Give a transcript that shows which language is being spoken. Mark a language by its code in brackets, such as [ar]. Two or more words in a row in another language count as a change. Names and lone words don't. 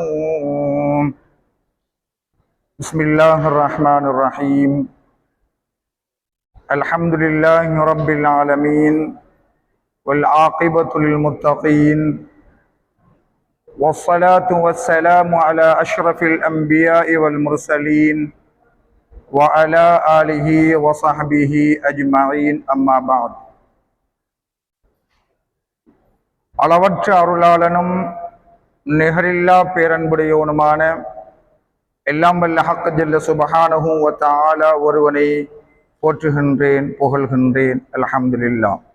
[ar] بسم الله الرحمن الرحيم، الحمد لله رب العالمين، والعاقبة للمتقين، والصلاة والسلام على أشرف الأنبياء والمرسلين وعلى آله وصحبه أجمعين، أما بعد. [ta] அளவற்ற அருளாளனும் நிகரில்லா பேரன்புடையவனுமான எல்லாம் வல்ல [ar] حق جل سبحانه و تعالى [ta] ஒருவனை போற்றுகின்றேன், புகழ்கின்றேன். அல்ஹம்துலில்லாஹ்.